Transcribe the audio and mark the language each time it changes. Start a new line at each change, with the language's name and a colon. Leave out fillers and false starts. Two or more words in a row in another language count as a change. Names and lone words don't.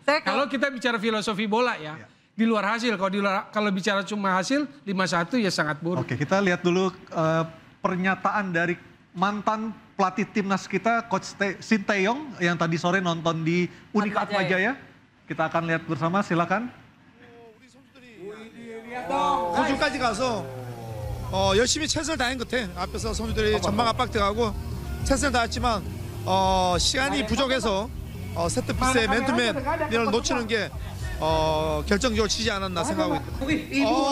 Indonesian: Kalau kita bicara filosofi bola ya. Di luar hasil, kalau bicara cuma hasil 5-1 ya sangat buruk. Oke, kita lihat dulu pernyataan dari mantan pelatih timnas kita, Coach Sinteyong yang tadi sore nonton di Unika Atmajaya. Kita akan lihat bersama, silakan.
Korean: 호주까지 가서 열심히 최선을 다한 것 같아. 앞에서 선수들이 전방 압박 들어가고 최선을 다했지만 시간이 부족해서 세트피스의 맨투맨을 놓치는 게 결정적으로 치지 않았나 생각하고 있거든요.